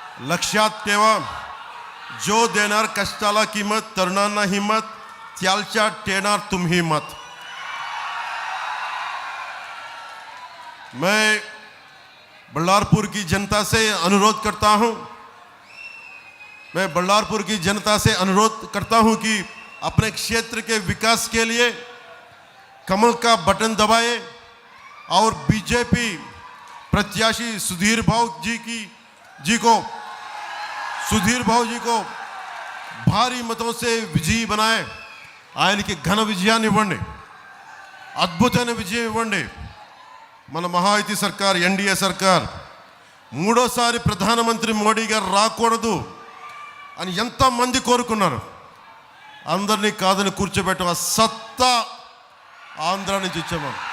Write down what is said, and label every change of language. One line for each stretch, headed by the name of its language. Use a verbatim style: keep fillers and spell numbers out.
Marathi: लक्षात ठेवा, जो देणार कष्टाला किंमत, तरुणांना हिंमत, त्यालच्या ठेणार तुम्ही मत.
Hindi: मैं बल्लारपुर की जनता से अनुरोध करता हूं मैं बल्लारपुर की जनता से अनुरोध करता हूं कि अपने क्षेत्र के विकास के लिए कमल का बटन दबाए और बीजेपी प्रत्याशी सुधीर भाऊ जी की जी को సుధీర్ బాబు జీ కో భారీ మతంసే విజయీ బనాయే.
Telugu: ఆయనకి ఘన విజయాన్ని ఇవ్వండి, అద్భుతమైన విజయం ఇవ్వండి. మన మహాయుతి సర్కార్, ఎన్డీఏ సర్కార్ మూడోసారి ప్రధానమంత్రి మోడీ గారు రాకూడదు అని ఎంతమంది కోరుకున్నారు. అందరినీ కాదని కూర్చోబెట్ట ఆ సత్తా ఆంధ్ర నుంచి ఇచ్చాము.